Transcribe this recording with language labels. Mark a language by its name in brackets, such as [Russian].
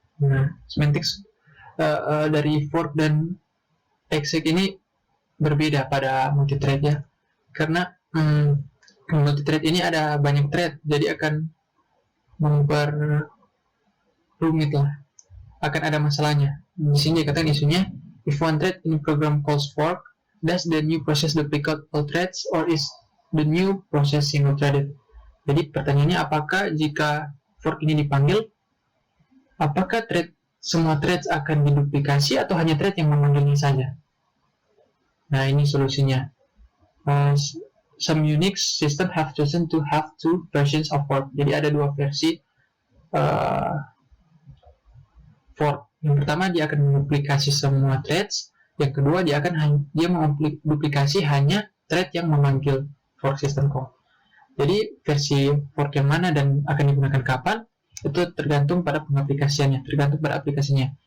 [Indonesian] Nah, semantics dari fork dan exec ini berbeda pada multithread ya, karena multithread ini ada banyak thread, jadi akan memperrumit lah, akan ada masalahnya. Di sini dikatakan isunya, [English] if one thread in program calls fork, does the new process duplicate all threads or is the new process single threaded? [Indonesian] Jadi pertanyaannya, apakah jika fork ini dipanggil, apakah semua threads akan diduplikasi atau hanya thread yang memanggilnya saja? Nah, ini solusinya. [English] Some Unix system have chosen to have two versions of fork. [Indonesian] Jadi ada dua versi fork. Yang pertama dia akan menduplikasi semua threads. Yang kedua dia menduplikasi hanya thread yang memanggil fork system call. Jadi versi fork yang mana dan akan digunakan kapan itu tergantung pada pengaplikasiannya, tergantung pada aplikasinya.